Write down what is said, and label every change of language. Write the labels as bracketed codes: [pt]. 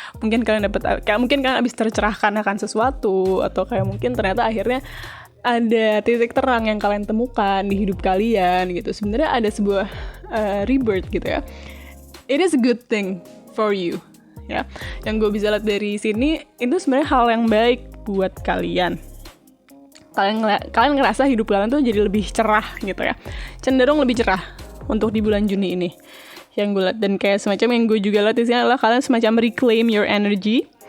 [id] Mungkin kalian mungkin kalian habis tercerahkan akan sesuatu, atau kayak mungkin ternyata akhirnya ada titik terang yang kalian temukan di hidup kalian gitu. Sebenarnya ada sebuah rebirth gitu ya. [en] It is a good thing for you ya. [id] Yang gue bisa lihat dari sini itu sebenarnya hal yang baik buat kalian. Kalian ngerasa hidup kalian tuh jadi lebih cerah gitu ya, cenderung lebih cerah untuk di bulan Juni ini yang gue lihat. Dan kayak semacam yang gue juga lihat di sini adalah kalian semacam [en] reclaim your energy.